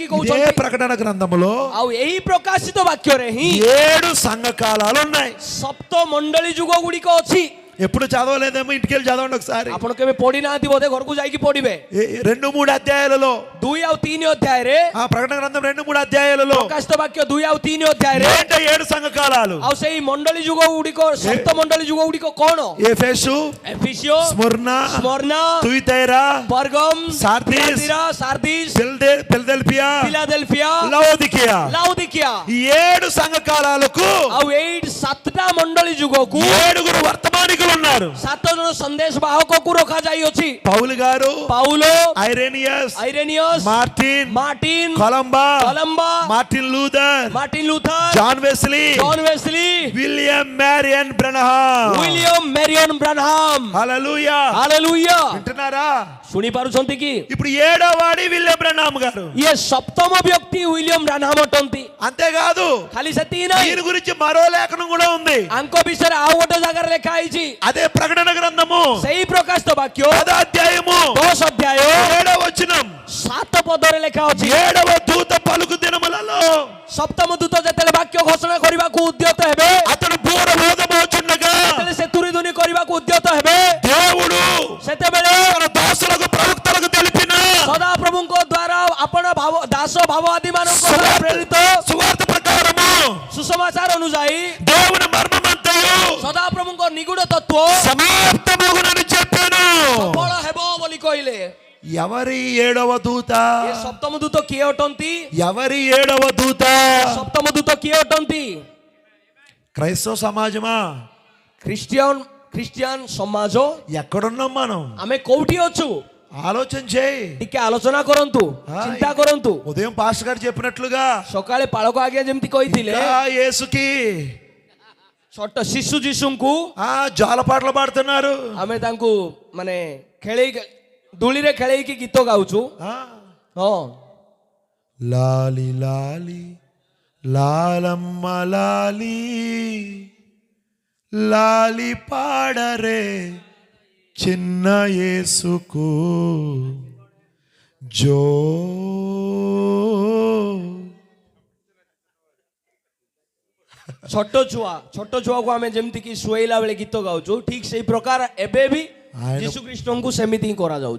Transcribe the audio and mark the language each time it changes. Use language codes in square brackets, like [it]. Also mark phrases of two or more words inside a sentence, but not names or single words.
[te] ఇదే [or] କହୁଛନ୍ତି? [te] ప్రకటన గ్రంథములో [or] ଆଉ ଏହି ପ୍ରକାଶିତ ବାକ୍ୟରେ ହିଁ [te] 7 సంఘ కాలాలు ఉన్నాయి. [or] ସପ୍ତ ମଣ୍ଡଳୀ ଯୁଗ ଗୁଡିକ ଅଛି. [te] ఎప్పుడు చదవలేదేమో ఇంటికి వెళ్ళి చదవండి ఒకసారి. [or] ଆପଣ କେବେ ପଢି ନାହାନ୍ତି ବୋଧେ ଘରକୁ ଯାଇକି ପଢିବେ. [te] 2-3 అధ్యాయాలలో [or] 2 ଆଉ 3 ଅଧ୍ୟାୟରେ [te] ఆ ప్రకటన గ్రంథం 2-3 అధ్యాయాలలో [or] ପ୍ରକାଶିତ ବାକ୍ୟ 2 ଆଉ 3 ଅଧ୍ୟାୟରେ [te] ఏంట 7 సంఘకాలాలు? [or] ଆଉ ସେଇ ମଣ୍ଡଳୀ ଯୁଗ ଗୁଡ଼ିକ ସପ୍ତ ମଣ୍ଡଳୀ ଯୁଗ ଗୁଡ଼ିକ କଣ? [te] ఎఫెసు, [or] ଏଫିସିଓ, [te] స్ముర్నా, [or] ସ୍ମରନା, [te] తుయితైరా, పర్గମ୍, సార్దీస్, సార్దీస్, ఫిలదెల్ఫియా, ఫిలాదెల్ఫియా, లవోదికియా. లావుదికియా. ఈ 7 సంఘకాలాలకు [or] ଆଉ 7ଟା ମଣ୍ଡଳୀ ଯୁଗକୁ [te] 7 వర్తమానికులు ఉన్నారు. [or] 7 ଜଣ ସନ୍ଦେଶ ବାହକକୁ ରଖାଯାଇଅଛି. [te] పౌలు గారు, [or] ପାଉଲୋ, [te] ఐరేనియస్, [or] ఐରେନିୟସ୍, [te] మార్టిన్, కొలంబా, మార్టిన్ లూథర్, మార్టిన్ లూథర్, జాన్ వెస్లీ, విలియం మ్యారియన్ బ్రనహాం. విలియం మ్యారియన్ బ్రనహాం. హల్లెలూయా, హల్లెలూయా. వింటున్నారా? [or] ଶୁଣି ପାରୁଛନ୍ତି କି? [te] ఇప్పుడు 7వ వాడి విలియం బ్రనహాం గారు. [or] ଇଏ ସପ୍ତମ ବ୍ୟକ୍ତି ୱିଲିୟମ ବ୍ରାନହାମ ଅଟନ୍ତି. [te] అంతేకాదు, [or] ଖାଲି ସେତିକି ନାହିଁ, [te] దీని గురించి మరో లేఖనం కూడా ఉంది. [or] ଆଙ୍କ ବିଷୟରେ ଆଉ ଗୋଟେ ଜାଗାରେ ଲେଖା ହେଇଛି. [te] అదే ప్రకటన గ్రంథము [or] ସେଇ ପ୍ରକାଶିତ ବାକ୍ୟ [te] 10వ అధ్యాయము [or] 10 ଅଧ୍ୟାୟ [te] 7వ వచనం. [or] 7 ପଦରେ ଲେଖା ଅଛି. [te] 7వ దూత పలుకు దినములలో [or] ସପ୍ତମ ଦୂତ ଯେତେବେଳେ ବାକ୍ୟ ଘୋଷଣା କରିବାକୁ ଉଦ୍ୟତ ହେବେ, [te] అతడు బూరబోధమవుచుండగా [or] ଯେତେବେଳେ ସେ ତୁରିଧୁନି କରିବାକୁ ଉଦ୍ୟତ ହେବେ, [te] దేవుడు [or] ସେତେବେଳେ [te] తన దాసులకు ప్రవక్తలకు తెలిపిన [or] ସଦାପ୍ରଭୁଙ୍କ ଦ୍ୱାରା ଆପଣ ଦାସ ଭାବବାଦୀ ମାନଙ୍କ ଦ୍ୱାରା ପ୍ରେରିତ [te] సువార్త ప్రకారము [or] ସୁସମାଚାର ଅନୁଯାୟୀ [te] దేవుని మర్మమంతయు [or] ସଦାପ୍ରଭୁଙ୍କ ନିଗୁଡ ତତ୍ତ୍ୱ [te] సమాప్తమగునని చెప్పాను. [or] ସଫଳ ହେବ ବୋଲି କହିଲେ. [te] ఎవరి 7వ దూత? [or] ଏ ସପ୍ତମ ଦୂତ କିଏ ଅଟନ୍ତି? [te] ఎవరి 7వ దూత? [or] ସପ୍ତମ ଦୂତ କିଏ ଅଟନ୍ତି? [te] క్రైస్తవ సమాజమా, [or] ଖ୍ରୀଷ୍ଟିଆନ ସମାଜ [te] ఎక్కడున్నాం మనం? [or] ଆମେ କୋଉଠି ଅଛୁ? [te] ఆలోచన చేయి. [or] ଟିକେ ଆଲୋଚନା କରନ୍ତୁ, ଚିନ୍ତା କରନ୍ତୁ. [te] ఉదయం పాస్టర్ గారు చెప్పినట్లుగా [or] ସକାଳେ ପାଳକ ଆଜ୍ଞା ଯେମିତି କହିଥିଲେ, [te] యేసుకి [or] ଛୋଟ ଶିଶୁ ଯୀଶୁଙ୍କୁ [te] జాలపాటలు పాడుతున్నారు. [or] ଆମେ ତାଙ୍କୁ ମାନେ ଖେଳେଇ ଦୋଳିରେ ଖେଳେଇକି ଗୀତ ଗାଉଛୁ. ହଁ, [te] లాలి లాలి లాలమ్మ లాలి లాలి పాడరే చిన్న యేసుకు జో. [or] ଛୋଟ ଛୁଆକୁ ଆମେ ଯେମିତି କି ଶୁଆଇଲା ବେଳେ ଗୀତ ଗାଉଛୁ, ଠିକ ସେଇ ପ୍ରକାର ଏବେ ବି ଯୀଶୁ ଖ୍ରୀଷ୍ଟଙ୍କୁ ସେମିତି ହିଁ କରାଯାଉଛି.